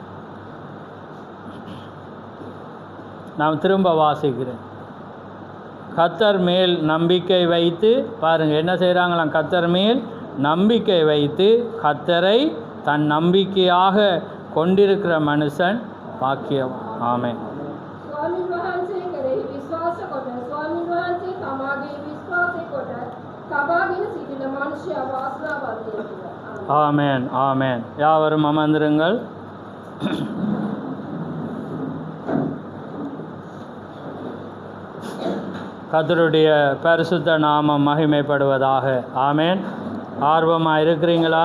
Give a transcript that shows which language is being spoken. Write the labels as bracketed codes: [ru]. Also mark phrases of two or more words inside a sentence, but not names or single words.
[ta] நான் திரும்ப வாசிக்கிறேன். கர்த்தர் மேல் நம்பிக்கை வைத்து, பாருங்கள் என்ன செய்கிறாங்களாம், கர்த்தர் மேல் நம்பிக்கை வைத்து கர்த்தரை தன் நம்பிக்கையாக கொண்டிருக்கிற மனுஷன் பாக்கியம். ஆமென். [si] ස්වාමීන් වහන්සේ කෙරෙහි විශ්වාස කොට ස්වාමීන් වහන්සේ තමාගේ විශ්වාසය කොට තබාගෙන සිටින මනුෂ්‍යයා වාසනාවන්තයෙකි. [ta] ஆமென். ஆமென். யாவரும் அமர்ந்திருங்கள். கர்த்தருடைய பரிசுத்த நாமம் மகிமைப்படுவதாக. ஆமென். ஆர்வமாக இருக்கிறீங்களா?